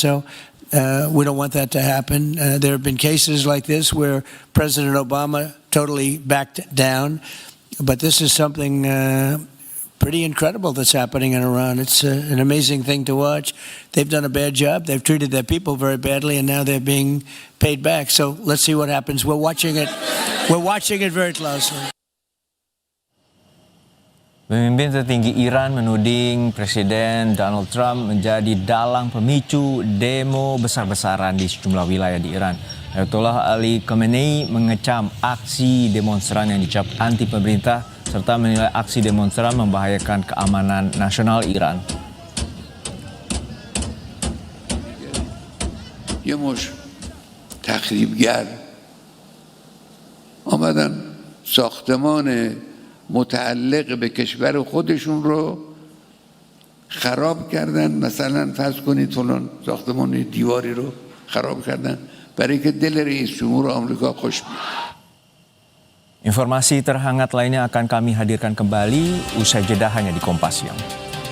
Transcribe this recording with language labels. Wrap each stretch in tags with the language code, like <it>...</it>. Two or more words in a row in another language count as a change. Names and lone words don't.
<en>So we don't want that to happen. There have been cases like this where President Obama totally backed down. But this is something pretty incredible that's happening in Iran. It's an amazing thing to watch. They've done a bad job. They've treated their people very badly, and now they're being paid back. So let's see what happens. We're watching it. We're watching it very closely.</en> <id>Pemimpin tertinggi Iran menuding Presiden Donald Trump menjadi dalang pemicu demo besar-besaran di sejumlah wilayah di Iran. Ayatollah Ali Khamenei mengecam aksi demonstran yang dicap anti pemerintah serta menilai aksi demonstran membahayakan keamanan nasional Iran.</id> <fa>یه مش تخریبگر آمدن ساختمان متعلق به کشور خودشون رو خراب کردن. مثلا فرض کنید فلان ساختمان دیواری رو خراب کردن برای که دل رئیس جمهور آمریکا خوش بیاد.</fa> <id>Informasi terhangat lainnya akan kami hadirkan kembali usai jeda hanya di Kompas Siang.</id>